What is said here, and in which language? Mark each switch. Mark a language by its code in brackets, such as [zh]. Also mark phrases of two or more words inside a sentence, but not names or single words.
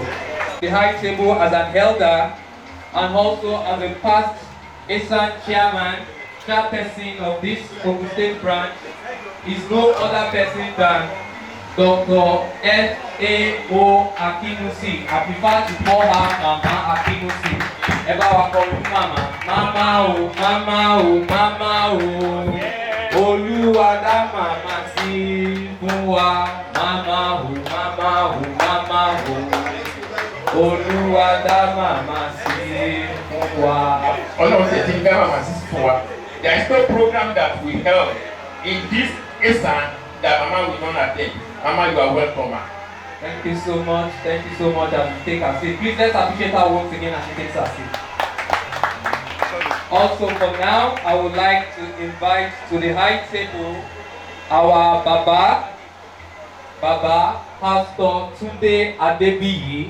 [en] The high table as an elder and also as a past ASAN chairperson of this Ogun State branch is no other person than Dr. F.A.O. Akinusi. I prefer to call her Mama Akinusi. Ever wa call you Mama? [yo] Mama o, Mama o, Mama o. Olúwa dá màmá sí fún wa. Mama o, Mama o, Mama o. Olúwa dá màmá sí fún wa. Ọlọ́run ṣe ti dá màmá sí fún wa. [en] There is no program that we held in this ASAN that Mama will not attend. Mama, you are welcome. Thank you so much. Thank you so much. As we take her seat, please let's appreciate her once again as she takes her seat. Also, for now, I would like to invite to the high table our Baba, Pastor Tunde Adebiyi.